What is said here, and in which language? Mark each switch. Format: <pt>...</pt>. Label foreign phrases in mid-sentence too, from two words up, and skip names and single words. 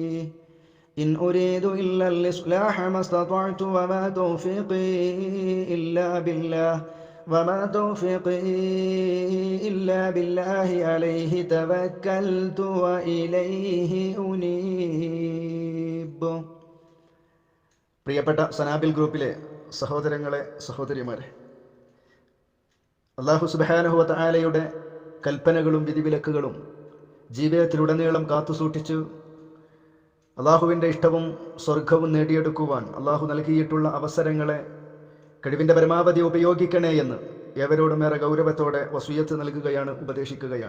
<ar>إن أريد إلا الإصلاح ما استطعت وما توفيقي إلا بالله عليه توكلت وإليه أنيب.</ar> <ml>പ്രിയപ്പെട്ട സനാബിൽ ഗ്രൂപ്പിലെ സഹോദരങ്ങളെ, സഹോദരിമാരെ,</ml> <ar>الله سبحانه وتعالى</ar> <ml>കൽപ്പനകളും വിധിവിലക്കുകളും ജീവിതത്തിലുടനീളം കാത്തുസൂക്ഷിച്ച് അള്ളാഹുവിൻ്റെ ഇഷ്ടവും സ്വർഗവും നേടിയെടുക്കുവാൻ അള്ളാഹു നൽകിയിട്ടുള്ള അവസരങ്ങളെ കഴിവിൻ്റെ പരമാവധി ഉപയോഗിക്കണേ എന്ന് ഏവരോടും ഏറെ ഗൗരവത്തോടെ വസിയ്യത്ത് നൽകുകയാണ്, ഉപദേശിക്കുകയാണ്.</ml>